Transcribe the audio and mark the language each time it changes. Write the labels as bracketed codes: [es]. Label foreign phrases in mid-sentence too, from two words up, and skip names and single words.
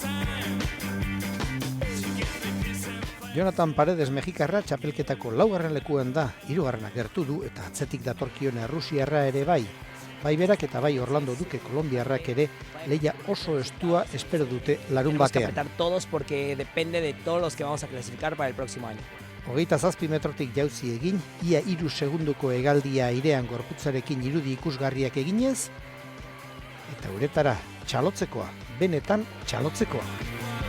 [eu] Jonathan Paredes Mexikarra txapelketako laugarren lekuan da, hirugarrenak gertu du eta atzetik datorkion Errusiarra ere bai. Bai berak eta bai Orlando Duque kolombiarrak ere lehia oso estua espero dute larun batean. [es] Tenemos que apretar todos porque depende de todos los que vamos a clasificar para el próximo año. [eu] 27 metrotik jauzi egin, ia 3 segunduko hegaldia airean gorputzarekin irudi ikusgarriak eginez, eta uretara txalotzekoa, benetan txalotzekoa.